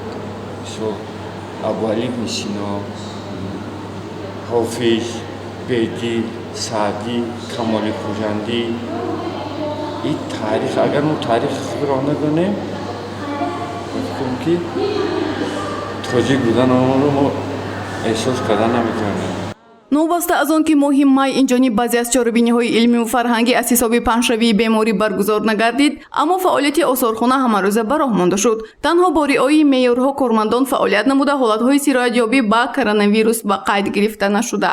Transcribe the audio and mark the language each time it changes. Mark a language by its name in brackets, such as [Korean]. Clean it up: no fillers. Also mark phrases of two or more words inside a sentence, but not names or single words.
[Persian] ابو علی ابن سینا، حافظ، بیدی، سعدی، کمال خوجندی. این تاریخ اگر ما تاریخ خود را ندانیم می‌گویم که تاجیک بودن آن را ما احساس کردن نمی‌توانیم. [Tajik] новобаста аз он ки моҳи май инҷониб баъзе аз чорабиниҳои илмӣ ва фарҳангӣ аз ҳисоби паҳншавии беморӣ баргузор нагардид, аммо фаъолияти осорхона ҳамарӯза ба роҳ монда шуд. танҳо бо риояи меъёрҳо кормандон фаъолият намуда ҳолатҳои сироятёбӣ ба коронавирус ба қайд гирифта нашудааст.